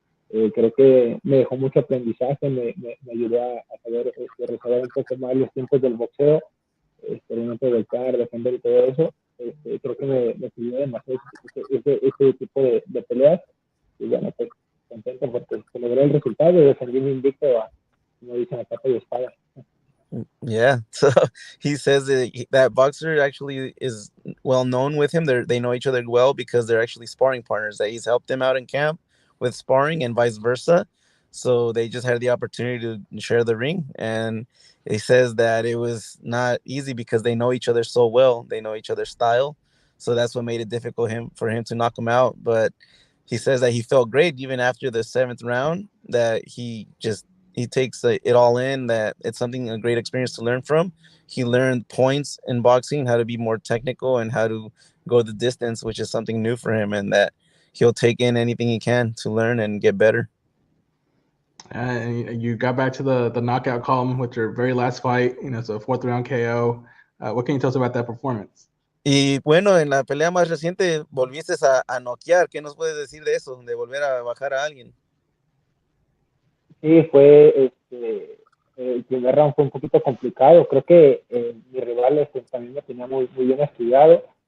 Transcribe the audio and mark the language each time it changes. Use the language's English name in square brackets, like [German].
[Spanish] Creo que me dejó mucho aprendizaje, me ayudó a saber resolver un poco más los tiempos del boxeo, el momento de golpear, defender y todo eso. Creo que me sirvió demasiado ese tipo de peleas. Y bueno, pues contento porque logré el resultado y defendí mi invicto como dicen, a capa y espada. [English] Yeah, so he says that boxer actually is well known with him. They know each other well because they're actually sparring partners. That he's helped them out in camp with sparring and vice versa. So they just had the opportunity to share the ring. And he says that it was not easy because they know each other so well. They know each other's style. So that's what made it difficult for him to knock him out. But he says that he felt great even after the 7th round, that he takes it all in, that it's a great experience to learn from. He learned points in boxing, how to be more technical and how to go the distance, which is something new for him, and that he'll take in anything he can to learn and get better. And you got back to the knockout column with your very last fight, so fourth round KO. What can you tell us about that performance? [Spanish] Y bueno, en la pelea más reciente volviste a noquear. ¿Qué nos puedes decir de eso, de volver a bajar a alguien? Sí, fue, el primer round fue un poquito complicado. Creo que mi rival también me tenía muy bien estudiado.